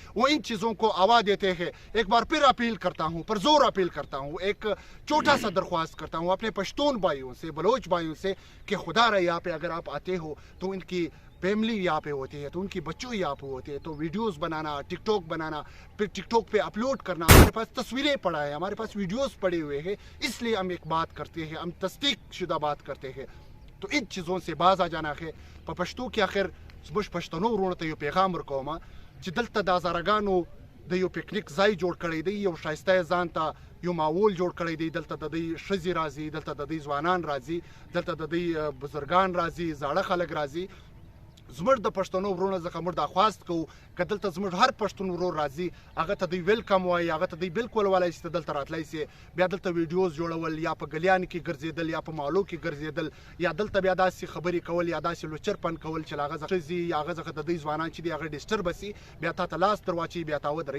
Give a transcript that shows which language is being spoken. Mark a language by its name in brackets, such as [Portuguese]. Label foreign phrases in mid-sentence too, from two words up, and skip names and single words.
[Urdu] وہ ان چیزوں کو آوا دیتے ہیں. ایک بار پھر اپیل کرتا ہوں, پر زور اپیل کرتا ہوں, ایک چھوٹا سا درخواست کرتا ہوں اپنے پشتون بھائیوں سے, بلوچ بھائیوں سے کہ خدا رہا یہاں پہ اگر آپ آتے ہو تو ان کی فیملی یہاں پہ ہوتی ہے, تو ان کی بچوں یہاں پہ ہوتے ہیں, تو ویڈیوز بنانا, ٹک ٹاک بنانا, پھر ٹک ٹاک پہ اپلوڈ کرنا. ہمارے پاس تصویریں پڑا ہے, ہمارے پاس ویڈیوز پڑے ہوئے ہیں, اس لیے ہم ایک بات کرتے ہیں, ہم تصدیق شدہ بات کرتے ہیں. تو ان چیزوں سے باز آ جانا ہے. پشتو کے آخر [Pashto] زموږ پښتنو ورونو ته یو پیغام ورکوم چې دلته د هزارګانو د یو پکنیک ځای جوړ کړی دی, یو ښایسته ځان ته یو ماحول جوړ کړی دی. دلته د دوی ښځې راځي, دلته د دوی ځوانان راځي, دلته د دوی بزرګان راځي, زاړه خلک راځي. زموږ د پښتنو ورونو څخه موږ دا خواست کوو که دلته زموږ هر پښتون ورور راځي هغه ته دوی ویلکم وایي, هغه ته دوی بالکل ولی چې دلته راتلی سي, بیا دلته ویډیوز جوړول, یا په ګلیان کې ګرځېدل, یا په محلو کې ګرځېدل, یا دلته بیا داسې خبرې کول, یا داسې لوچرپن کول چې هغه ښځې یا هغه څخه د دوی ځوانان چې دي هغه ډسټربه سي, بیا تا ته لاس در واچوي, بیا تا ودروي.